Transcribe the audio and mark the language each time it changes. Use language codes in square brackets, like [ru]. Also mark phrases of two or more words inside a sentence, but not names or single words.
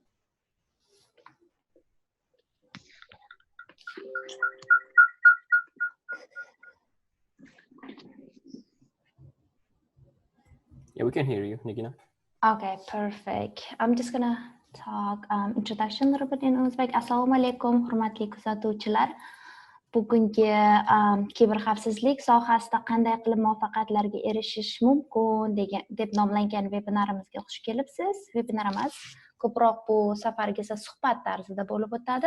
[en] Yeah, we can hear you, Nigina. Okay, perfect. I'm just gonna talk introduction a little bit in Uzbek. [uz] Assalomu alaykum, hurmatli kuzatuvchilar. Bugungi kiberxavfsizlik sohasida qanday qilib muvaffaqiyatlarga erishish mumkin deb nomlangan webinarimizga xush kelibsiz. Webinarimiz ko'proq bu safargi esa suhbat tarzida bo'lib o'tadi.